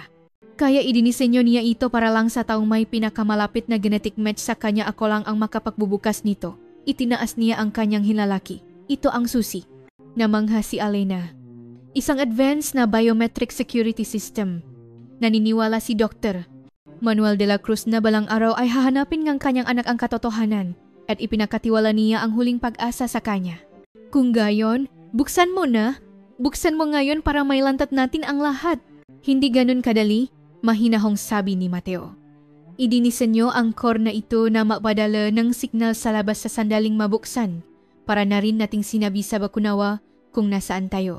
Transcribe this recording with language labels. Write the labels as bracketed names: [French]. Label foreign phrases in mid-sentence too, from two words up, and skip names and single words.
[Filipino] Kaya idinisenyo niya ito para lang sa taong may pinakamalapit na [English] genetic match [Filipino] sa kanya ako lang ang makapagbubukas nito. Itinaas niya ang kanyang hinlalaki. Ito ang susi. Namangha si Alena. Isang advanced na [English] biometric security system. [Filipino] Naniniwala si Dr. Manuel de la Cruz na balang araw ay hahanapin ng kanyang anak ang katotohanan at ipinakatiwala niya ang huling pag-asa sa kanya. Kung gayon, buksan mo na. Buksan mo ngayon para mailantat natin ang lahat. Hindi ganun kadali, mahinahong sabi ni Mateo. Idinisenyo ang core na ito na mapadala ng signal sa labas sa sandaling mabuksan para na rin nating sinabi sa Bakunawa kung nasaan tayo.